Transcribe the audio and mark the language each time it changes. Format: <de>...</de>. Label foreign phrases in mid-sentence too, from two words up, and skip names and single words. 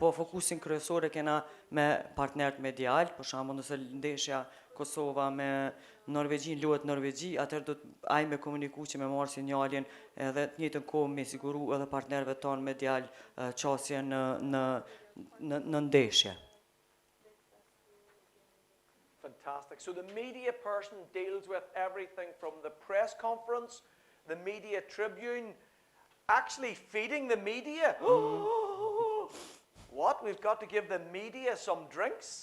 <sq>Po fokusin kryesor e kena me partnerët medial, për shembull nëse ndeshja Kosova me Norvegjin luhet Norvegji, atëherë do të ai me komuniku që me marrë sinjalin edhe të njëjtën kohë me siguru edhe partnerëve tonë medial qasje në ndeshje.</sq> <en>Fantastic. So the media person deals with everything from the press conference, the media tribune, actually feeding the media. What? We've got to give the media some drinks?</en>